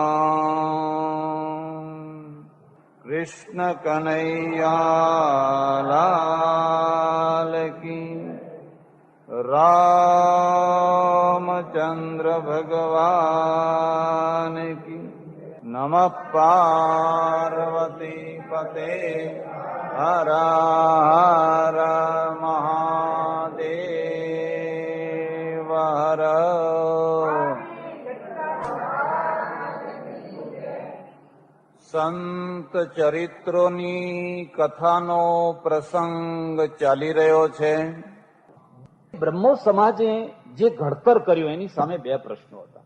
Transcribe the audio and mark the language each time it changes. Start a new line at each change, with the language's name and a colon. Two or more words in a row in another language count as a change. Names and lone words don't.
Hindi: कृष्ण कन्हैया लाल की, रामचंद्र भगवान की।
Sanskrit: नमः पार्वती पते हर हर महादेव हर।
Gujarati: સંત ચરિત્રોની કથાનો પ્રસંગ ચાલી રહ્યો છે. બ્રહ્મો સમાજે જે ઘડતર કર્યું એની સામે બે પ્રશ્નો હતા.